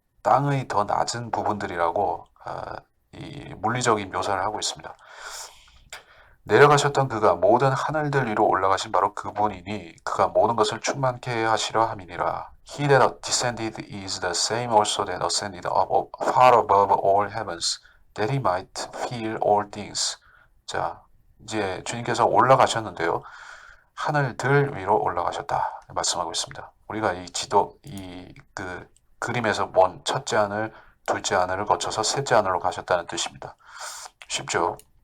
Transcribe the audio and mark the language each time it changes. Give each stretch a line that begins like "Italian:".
Korean: 땅의 더 낮은 부분들이라고 이 물리적인 묘사를 하고 있습니다. 내려가셨던 그가 모든 하늘들 위로 올라가신 바로 그분이니 그가 모든 것을 충만케 하시려 함이니라.
English: He that descended is the same also that ascended up far above all heavens, that he might fill all things.
Korean: 자, 이제 주님께서 올라가셨는데요. 하늘들 위로 올라가셨다 말씀하고 있습니다. 우리가 이 그 그림에서 본 첫째 하늘, 둘째 하늘을 거쳐서 셋째 하늘로 가셨다는 뜻입니다. 쉽죠?